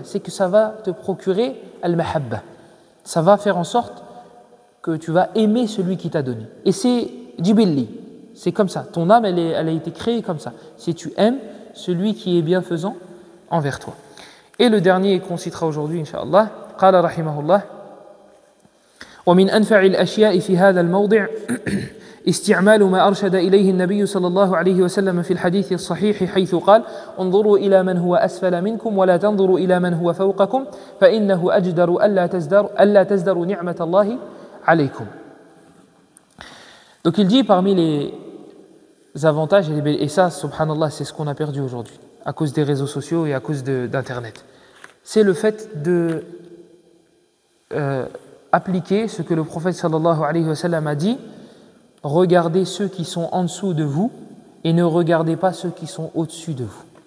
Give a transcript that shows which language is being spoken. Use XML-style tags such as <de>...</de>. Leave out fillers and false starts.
<fr>C'est que ça va te procurer al-mahabba. Ça va faire en sorte que tu vas aimer celui qui t'a donné. Et c'est jibilli. C'est comme ça. Ton âme, elle a été créée comme ça. Si tu aimes celui qui est bienfaisant envers toi. Et le dernier qu'on citera aujourd'hui, Inch'Allah,</fr> <ar>قال رحمه الله ومن أنفع الأشياء في هذا الموضع استعمال ما أرشد إليه النبي صلى الله عليه وسلم في الحديث الصحيح حيث قال انظروا إلى من هو أسفل منكم ولا تنظروا إلى من هو فوقكم فإنه أجدر ألا تزدروا نعمة الله عليكم.</ar> <fr>Donc il dit parmi les avantages, et ça, subhanallah, c'est ce qu'on a perdu aujourd'hui, à cause des réseaux sociaux et à cause d'Internet, c'est le fait de appliquer ce que le prophète sallallahu alayhi wa sallam a dit: regardez ceux qui sont en dessous de vous et ne regardez pas ceux qui sont au-dessus de vous.</fr>